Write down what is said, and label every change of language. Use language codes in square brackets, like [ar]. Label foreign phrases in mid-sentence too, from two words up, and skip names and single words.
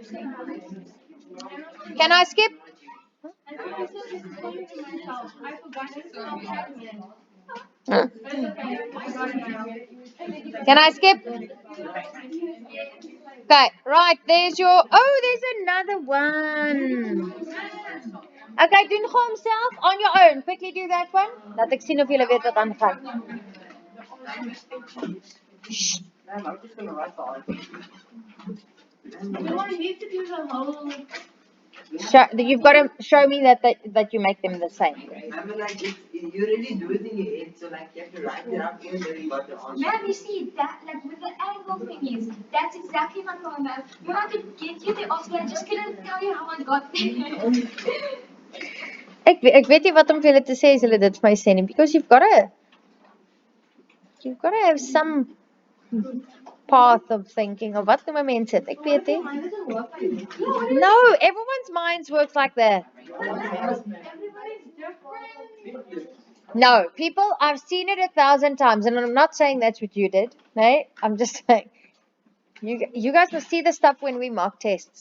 [en] Can I skip? Huh? Can I skip? Okay, right, there's your, oh, there's another one. Okay, doen nog himself on your own. Quickly do that one. [af] Laat ek sien of julle weet wat aangaan. [en] Man, I'm just gonna write the answer. No, you need to do the whole. You've got to show me that you make them the same. Remember, like, you really do it in your head, so like, you have to write it out and then you got the answer. Ma'am, you see, that, like, with the angle thingies, that's exactly my problem. You have to get you the answer, I just couldn't tell you how I got there. [af] Ek weet nie wat om vir julle te sê as julle dit vir my sê nie, [en] because you've got to have some path of thinking of [af] wat noem mense dit. Ek weet nie. [en] Mine doesn't work like that. No, everyone's minds works like that. Everybody's different. No, people, I've seen it 1,000 times, and I'm not saying that's what you did. No, I'm just saying you guys must see the stuff when we mock tests.